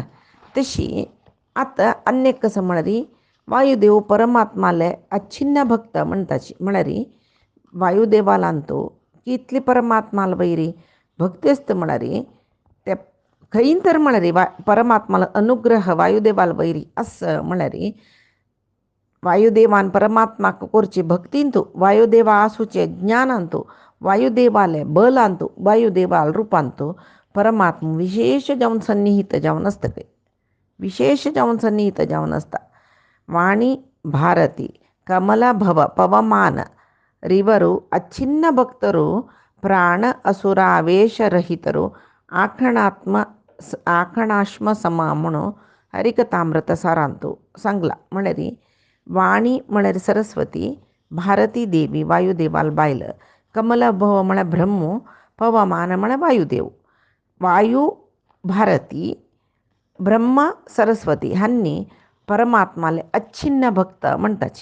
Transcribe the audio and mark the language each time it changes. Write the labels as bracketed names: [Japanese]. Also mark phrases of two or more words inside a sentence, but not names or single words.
[Konkani] तशी आतां अन्य कसं म्हळ्यार वायुदेव परमात्माले अच्छिन्न भक्त म्हणटाची म्हळ्यार वायुदेवालांतू कितली परमात्माला वयरी भक्ती आसता म्हळ्यार ते खंय तर म्हळ्यार परमात्माला अनुग्रह वायुदेवाला वयरी आसा म्हळ्यार वायुदेवान परमात्माक करची भक्तींतू वायुदेवा आसूचे ज्ञानांतू वायुदेवाले बलांतू वायुदेवाल रूपांतू परमात्मा विशेष जावन सन्निहित जावन आसता खंय विशेष जावन सन्निहित जावन आसता. [Kannada] ವಾಣಿ ಭಾರತೀ ಕಮಲಾ ಭವ ಪವಮಾನ ರಿವರು ಅಚ್ಛಿನ್ನ ಭಕ್ತರು ಪ್ರಾಣ ಅಸುರಾವೇಶರಹಿತರು ಆಖಣಾಶ್ಮ ಸಮಾ [Konkani] म्हणून हरिकथामृत सारांतू सांगला. म्हळ्यार वाणी म्हळ्यार सरस्वती भारती देवी वायुदेवाल बायल कमला भव म्हळ्यार ब्रह्म पवमान म्हळ्यार वायुदेव वायू भारती ब्रह्म सरस्वती हांणी परमात्माले अच्छिन्न भक्त म्हणटाची.